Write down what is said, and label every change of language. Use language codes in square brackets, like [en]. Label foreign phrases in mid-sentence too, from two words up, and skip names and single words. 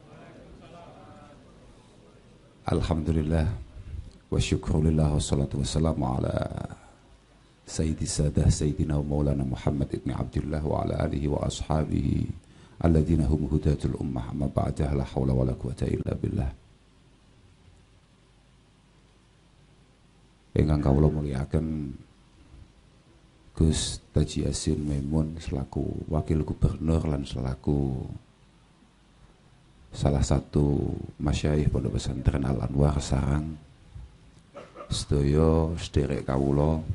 [ar] الحمد لله والشكر لله والصلاة والسلام على سيد السادة سيدنا ومولانا محمد بن عبد الله وعلى آله وأصحابه الذين هم هداة الأمة أما بعد لا حول ولا قوة إلا بالله. [jv] Ingkang kawula mulyakaken Gus Taji Yasin Maimun selaku Wakil Gubernur lan selaku salah satu masyayikh Pondok Pesantren Al Anwar Sarang, sedaya sederek kawula